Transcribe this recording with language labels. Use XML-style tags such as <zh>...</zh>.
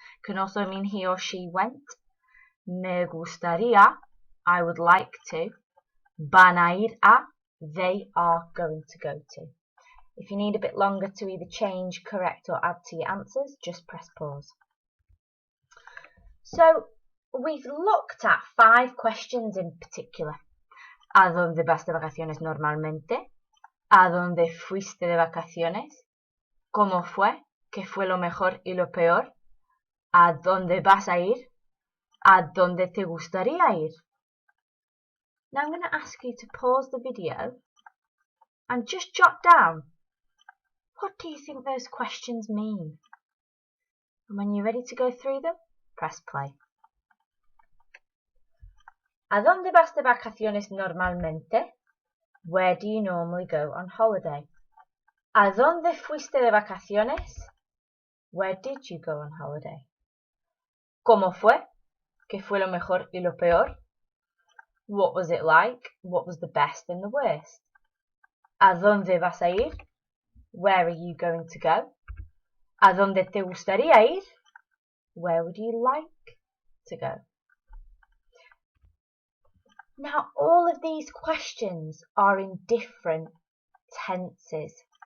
<en>Can also mean he or she went.</en> <es>Me gustaría,</es> <en>I would like to.</en> <es>Van a ir a,</es> <en>they are going to go to. If you need a bit longer to either change, correct or add to your answers, just press pause. So we've looked at 5 questions in particular.</en> <es>¿A dónde vas de vacaciones normalmente? ¿A dónde fuiste de vacaciones? ¿Cómo fue? ¿Qué fue lo mejor y lo peor? ¿A dónde vas a ir? ¿A dónde te gustaría ir?</es> <en>Now I'm going to ask you to pause the video and just jot down, what do you think those questions mean? And when you're ready to go through them, press play.</en> <es>¿A dónde vas de vacaciones normalmente?</es> <en>Where do you normally go on holiday?</en> <es>¿A dónde fuiste de vacaciones?</es> <en>Where did you go on holiday?</en> <es>¿Cómo fue? ¿Qué fue lo mejor y lo peor?</es> <en>What was it like? What was the best and the worst?</en> <es>¿A dónde vas a ir?</es> <en>Where are you going to go?</en> <es>¿A dónde te gustaría ir?</es> <en>Where would you like to go? Now, all of these questions are in different tenses.</en>